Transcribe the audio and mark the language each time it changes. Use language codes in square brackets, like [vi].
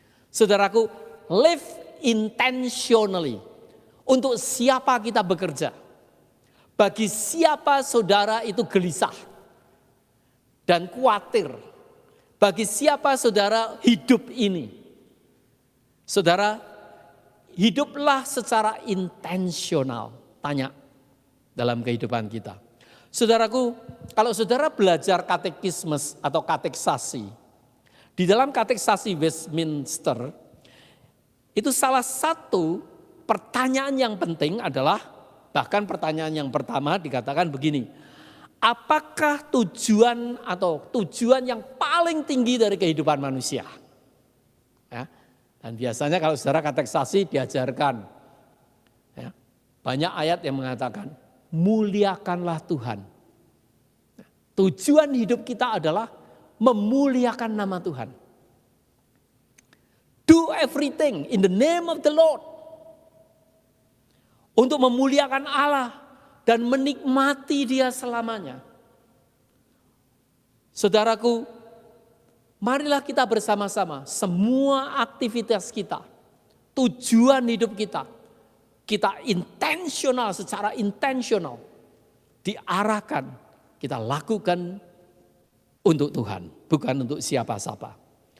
[id] Saudaraku, [en] live intentionally. [id] Untuk siapa kita bekerja. Bagi siapa saudara itu gelisah dan khawatir. Bagi siapa saudara hidup ini. Saudara, hiduplah secara intensional. Tanya dalam kehidupan kita. Saudaraku, kalau saudara belajar katekismes atau kateksasi. Di dalam kateksasi Westminster, itu salah satu pertanyaan yang penting adalah, bahkan pertanyaan yang pertama dikatakan begini, apakah tujuan yang paling tinggi dari kehidupan manusia? Ya, dan biasanya kalau saudara kateksasi diajarkan, ya, banyak ayat yang mengatakan, muliakanlah Tuhan. Tujuan hidup kita adalah memuliakan nama Tuhan. [en] Do everything in the name of the Lord. [id] Untuk memuliakan Allah dan menikmati Dia selamanya. Saudaraku, marilah kita bersama-sama, semua aktivitas kita, tujuan hidup kita intensional, secara intensional, diarahkan, kita lakukan untuk Tuhan, bukan untuk siapa-siapa.